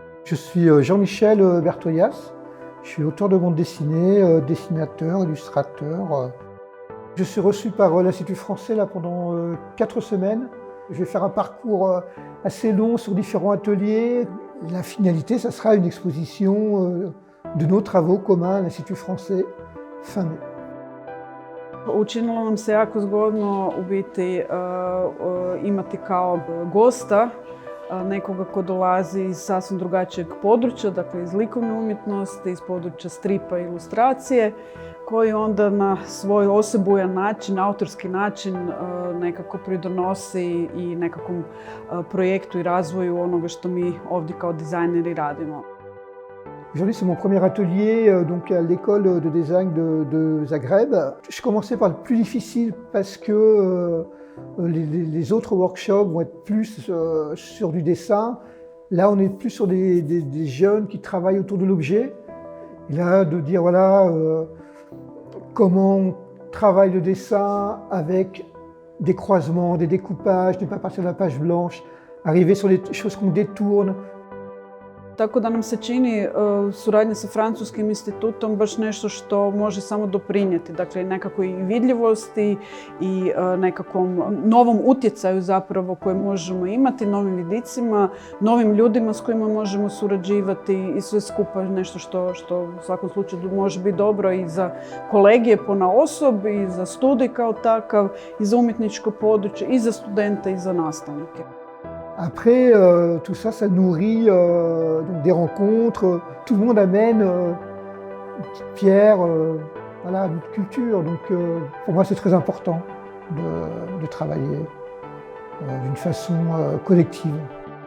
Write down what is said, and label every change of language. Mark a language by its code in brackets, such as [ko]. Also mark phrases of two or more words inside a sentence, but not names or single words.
[fr] Je suis Jean-Michel Bertoyas, je suis auteur de bande dessinée, dessinateur, illustrateur. Je suis reçu par l'Institut français là, pendant 4 semaines. Je vais faire un parcours assez long sur différents ateliers. La finalité, ça sera une exposition de nos travaux communs à l'Institut français fin mai. [hr] Učinilo nam se jako zgodno u biti imati kao gosta nekoga ko dolazi iz sasvim drugačijeg područja, dakle iz likovne umjetnosti, iz područja stripa i ilustracije, koji onda na svoj osebujan način, autorski način nekako pridonosi i nekakvom projektu i razvoju onoga što mi ovdje kao dizajneri radimo. [fr] Aujourd'hui, c'est mon premier atelier donc à l'école de design de Zagreb. Je commençais par le plus difficile parce que les autres workshops vont être plus sur du dessin. Là, on est plus sur des jeunes qui travaillent autour de l'objet. Et là, de dire voilà comment on travaille le dessin avec des croisements, des découpages, ne pas partir de la page blanche, arriver sur les choses qu'on détourne. [hr] Tako da nam se čini suradnja sa Francuskim institutom baš nešto što može samo doprinijeti. Dakle, nekako i vidljivosti i nekakvom novom utjecaju zapravo koje možemo imati, novim vidicima, novim ljudima s kojima možemo surađivati i sve skupa nešto što u svakom slučaju može biti dobro i za kolegije ponaosob, i za studij kao takav, i za umjetničko područje, i za studente, i za nastavnike. [fr] Après, tout ça, ça nourrit donc des rencontres. Tout le monde amène une petite pierre voilà, notre culture. Donc, pour moi, c'est très important de travailler d'une façon collective.